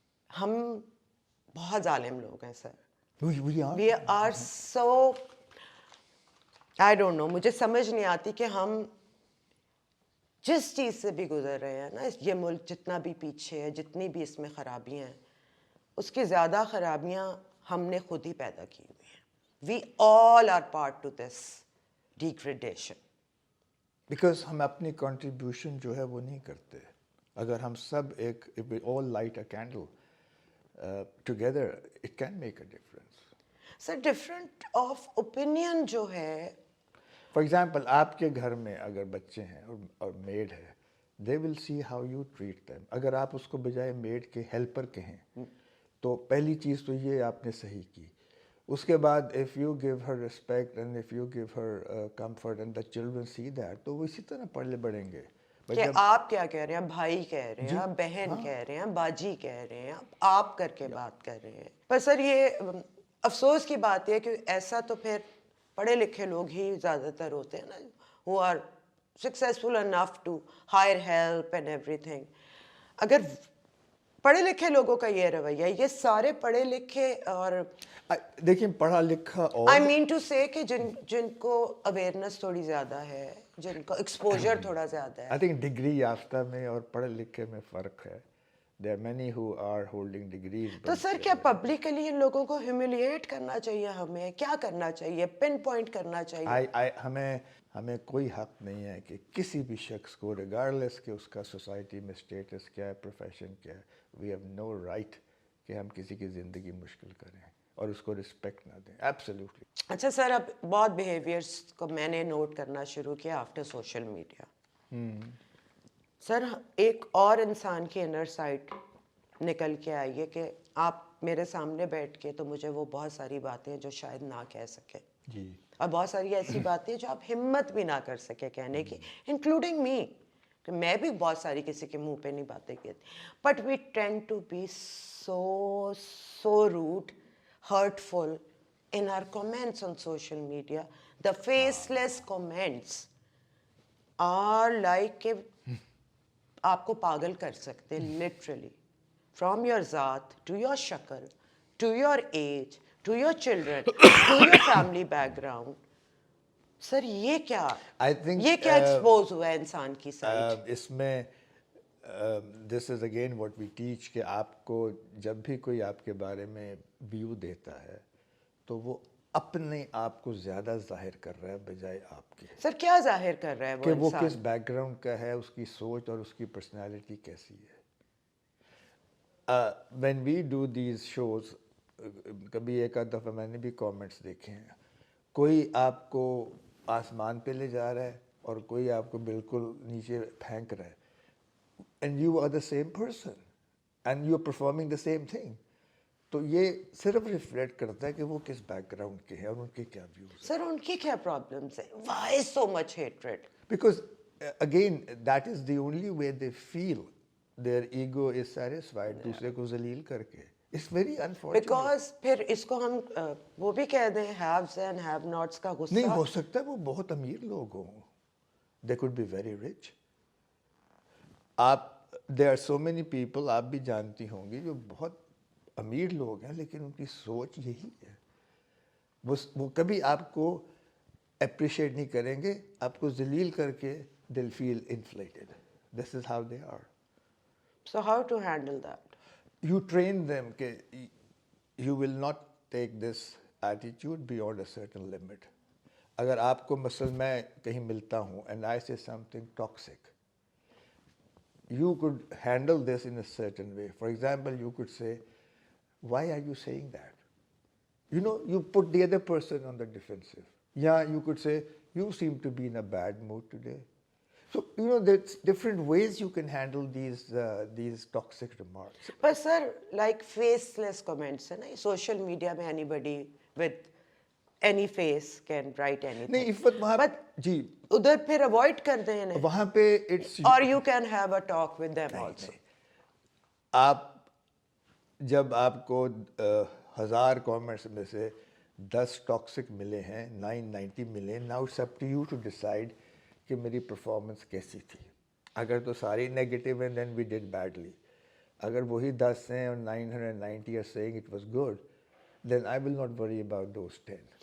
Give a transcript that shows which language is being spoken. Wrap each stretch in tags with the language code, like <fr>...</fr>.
<ur>ہم بہت ظالم لوگ ہیں سر.</ur> <en>We are so, I don't know,</en> <ur>مجھے سمجھ نہیں آتی کہ ہم جس چیز سے بھی گزر رہے ہیں نا, یہ ملک جتنا بھی پیچھے ہے, جتنی بھی اس میں خرابیاں ہیں, اس کی زیادہ خرابیاں ہم نے خود ہی پیدا کی ہوئی ہیں.</ur> <en>We all are part to this degradation.</en> <ur>Because ہم اپنی کنٹریبیوشن جو ہے وہ نہیں کرتے. اگر ہم سب ایک,</ur> <en>if we all light a candle together, it can make a difference.</en> <ur>Sir different of opinion جو ہے,</ur> <en>for example</en> <ur>آپ کے گھر میں اگر بچے ہیں اور میڈ ہے,</ur> <en>They will see how you treat them.</en> <ur>اگر آپ اس کو بجائے میڈ کے ہیلپر کہیں تو پہلی چیز تو یہ آپ نے صحیح کی.</ur> <en>اس کے بعد if you give her respect and if you give her comfort and the children see that,</en> <ur>تو وہ اسی طرح پڑھے بڑھیں گے. کہ آپ کیا کہہ رہے ہیں, بھائی کہہ رہے ہیں, بہن کہہ رہے ہیں, باجی کہہ رہے ہیں, آپ کر کے بات کر رہے ہیں. پر سر یہ افسوس کی بات ہے کہ ایسا تو پھر پڑھے لکھے لوگ ہی زیادہ تر ہوتے ہیں نا,</ur> <en>who are successful enough to hire help and everything.</en> <ur>اگر پڑھے لکھے لوگوں کا یہ رویہ, یہ سارے پڑھے لکھے, اور دیکھیں پڑھا لکھا, اور</ur> <en>I mean to say</en> <ur>کہ جن کو اویئرنیس تھوڑی زیادہ ہے, جن کو ایکسپوجر تھوڑا زیادہ ہے. آئی تھنک ڈگری یافتہ میں اور پڑھے لکھے میں فرق ہے.</ur> <en>There are many who are holding degrees.</en> <ur>تو سر کیا پبلکلی ان لوگوں کو ہیوملیٹ کرنا چاہیے, ہمیں کیا کرنا چاہیے, پن پوائنٹ کرنا چاہیے؟ ہمیں کوئی حق نہیں ہے کہ کسی بھی شخص کو, ریگارڈلیس کہ اس کا سوسائٹی میں اسٹیٹس کیا ہے, پروفیشن کیا ہے,</ur> <en>we have no right</en> <ur>کہ ہم کسی کی زندگی مشکل کریں اور اس کو رسپیکٹ نہ دیں.</ur> <en>Absolutely.</en> <ur>اچھا سر, اب بہت بیہیویئرس کو میں نے نوٹ کرنا شروع کیا آفٹر سوشل میڈیا. سر ایک اور انسان کی انر سائڈ نکل کے آئی ہے کہ آپ میرے سامنے بیٹھ کے تو مجھے وہ بہت ساری باتیں جو شاید نہ کہہ سکے, جی, اور بہت ساری ایسی باتیں جو آپ ہمت بھی نہ کر سکے کہنے کی, انکلوڈنگ می, کہ میں بھی بہت ساری کسی کے منہ پہ نہیں باتیں کہتی.</ur> <en>But we tend to be so rude, hurtful in our comments on social media. The faceless comments are like</en> <ur>کہ آپ کو پاگل کر سکتے,</ur> <en>literally. From your ذات, to your شکل, to your age, to your children, to your family background.</en> <ur>سر یہ کیا, یہ کیا ایکسپوز ہوا ہے انسان کی سائٹ؟ اس میں</ur> <en>this is again what we teach</en> <ur>کہ آپ کو جب بھی کوئی آپ کے بارے میں ویو دیتا ہے تو وہ اپنے آپ کو زیادہ ظاہر کر رہا ہے بجائے آپ کے. سر کیا ظاہر کر رہا ہے وہ کہ وہ انسان؟ کس بیک گراؤنڈ کا ہے, اس کی سوچ اور اس کی پرسنالٹی کیسی ہے.</ur> <en>when we do these shows,</en> <ur>کبھی ایک آدھ دفعہ میں نے بھی کامنٹس دیکھے ہیں, کوئی آپ کو آسمان پہ لے جا رہا ہے اور کوئی آپ کو بالکل نیچے پھینک رہا ہے,</ur> <en>And you are the same person and you are performing the same thing.</en> <ur>تو یہ صرف ریفلیکٹ کرتا ہے کہ وہ کس بیک گراؤنڈ کے ہیں اور ان کے کیا ویوز. سر ان کی کیا پرابلمس ہیں؟</ur> <en>Why so much hatred? Because again that is the only way they feel their ego is satisfied,</en> <ur>دوسرے کو ذلیل کر کے.</ur> <en>It's very unfortunate.</en> <ur>بیکاز پھر اس کو ہم وہ بھی کہہ دیں ہیوز اینڈ ہیو ناٹس کا نہیں غصہ. ہو سکتا وہ بہت امیر لوگ ہوں.</ur> <en>They could be very rich.</en> <ur>آپ</ur> <en>there are so many people</en> <ur>آپ بھی جانتی ہوں گی جو بہت امیر لوگ ہیں لیکن ان کی سوچ یہی ہے. وہ کبھی آپ کو اپریشیٹ نہیں کریں گے, آپ کو ذلیل کر کے</ur> <en>they'll feel inflated. This is how they are. So how to handle that? You train them کہ you will not take this attitude beyond a certain limit.</en> <ur>اگر آپ کو مثلا میں کہیں ملتا ہوں</ur> <en>and I say something toxic, you could handle this in a certain way. For example, you could say, why are you saying that? You know, you put the other person on the defensive. Yeah, you could say, you seem to be in a bad mood today. So, you know, there's different ways you can handle these toxic remarks. پر sir like faceless comments ہے نا social media میں anybody with any face can write any</en> <ur>نہیں عفت وہاں جی ادھر پھر avoid کر دیں انہیں, وہاں پہ اٹس</ur> <en>اور you can have a talk with them also.</en> <ur>آپ جب آپ کو 1000 کامنٹس میں سے 10 ٹاکسک ملے ہیں, 990 ملے,</ur> <en>now it's up to you to decide</en> <ur>کہ میری پرفارمنس کیسی تھی. اگر تو ساری نیگیٹو ہیں</ur> <en>Then we did badly.</en> <ur>اگر وہی 10 ہیں اور</ur> <en>990 are saying it was good, then I will not worry about those 10.</en>